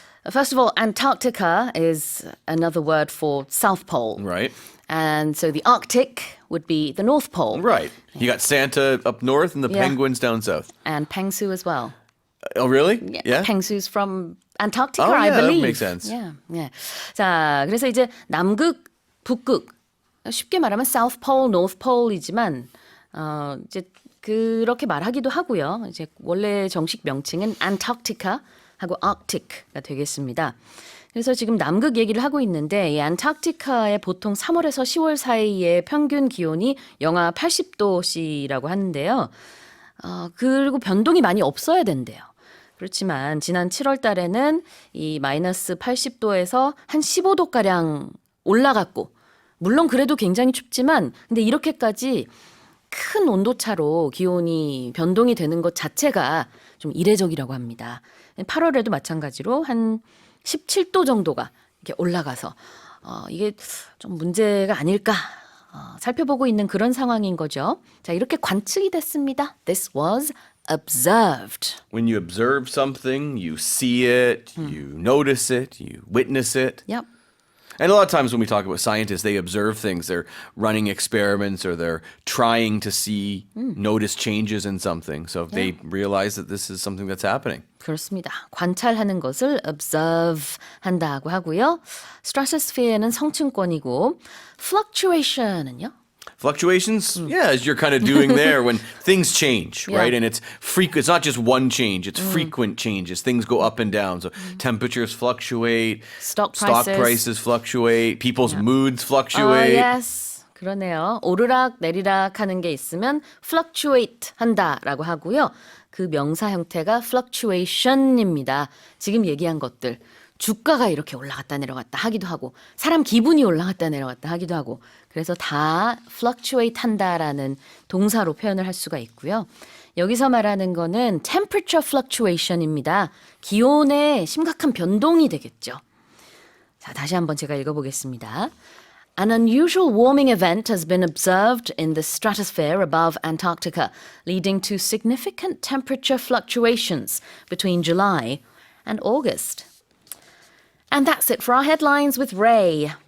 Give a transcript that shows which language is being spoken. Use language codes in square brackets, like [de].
[en] First of all, Antarctica is another word for South Pole. Right. And so the Arctic would be the North Pole. Right. You got Santa up north and the Yeah. penguins down south. And Pengsu as well. Oh, really? Yeah. Pengsu's from Antarctica, Oh, I yeah, that believe. makes sense. Yeah, yeah. [ko] 자, 그래서 이제 남극, 북극. 쉽게 말하면 South Pole, North Pole이지만 이제 그렇게 말하기도 하고요. 이제 원래 정식 명칭은 Antarctica 하고 Arctic가 되겠습니다. 그래서 지금 남극 얘기를 하고 있는데 이 안타르티카의 보통 3월에서 10월 사이의 평균 기온이 영하 80도씨라고 하는데요. 그리고 변동이 많이 없어야 된대요. 그렇지만 지난 7월 달에는 이 마이너스 80도에서 한 15도가량 올라갔고 물론 그래도 굉장히 춥지만 근데 이렇게까지 큰 온도차로 기온이 변동이 되는 것 자체가 좀 이례적이라고 합니다. 8월에도 마찬가지로 한 17도 정도가 이렇게 올라가서 이게 좀 문제가 아닐까 살펴보고 있는 그런 상황인 거죠. 자, 이렇게 관측이 됐습니다. [en] This was observed. When you observe something, you see it, you notice it, you witness it. Yep. And a lot of times when we talk about scientists, they observe things. They're running experiments or they're trying to see, notice changes in something. So they realize that this is something that's happening. [ko] 그렇습니다. 관찰하는 것을 observe 한다고 하고요. stratosphere는 성층권이고 fluctuation은요? [en] Fluctuations, yeah, as you're kind of doing there when things change, right? And it's frequent. It's not just one change, it's frequent changes. Things go up and down. So temperatures fluctuate, Stock prices fluctuate, people's moods fluctuate. [ko] yes. 그러네요. 오르락 내리락 하는 게 있으면 fluctuate 한다라고 하고요. 그 명사 형태가 fluctuation입니다. 지금 얘기한 것들. 주가가 이렇게 올라갔다 내려갔다 하기도 하고 사람 기분이 올라갔다 내려갔다 하기도 하고 그래서 다 fluctuate 한다라는 동사로 표현을 할 수가 있고요. 여기서 말하는 거는 temperature fluctuation입니다. 기온의 심각한 변동이 되겠죠. 자, 다시 한번 제가 읽어보겠습니다. [en] An unusual warming event has been observed in the stratosphere above Antarctica, leading to significant temperature fluctuations between July and August. And that's it for our headlines with Ray.